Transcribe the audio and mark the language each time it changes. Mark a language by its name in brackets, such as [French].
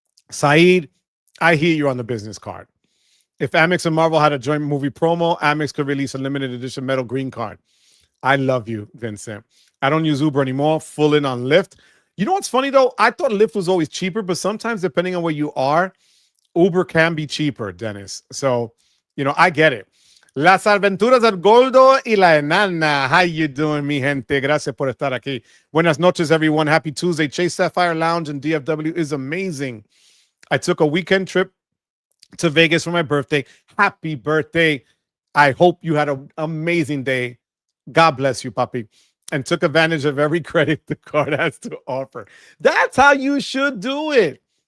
[English] Saeed, I hear you on the business card. If Amex and Marvel had a joint movie promo, Amex could release a limited edition metal green card. I love you, Vincent. I don't use Uber anymore. Full in on Lyft. You know what's funny, though? I thought Lyft was always cheaper, but sometimes, depending on where you are, Uber can be cheaper, Dennis. So, I get it. [Spanish] Las Aventuras del Gordo y la Enana. [English] How you doing, [Spanish] mi gente? Gracias por estar aquí. Buenas noches, [English] everyone. Happy Tuesday. Chase Sapphire Lounge in DFW is amazing. I took a weekend trip to Vegas for my birthday. Happy birthday. I hope you had an amazing day. God bless you, puppy. and took advantage of every credit the card has to offer. That's how you should do it.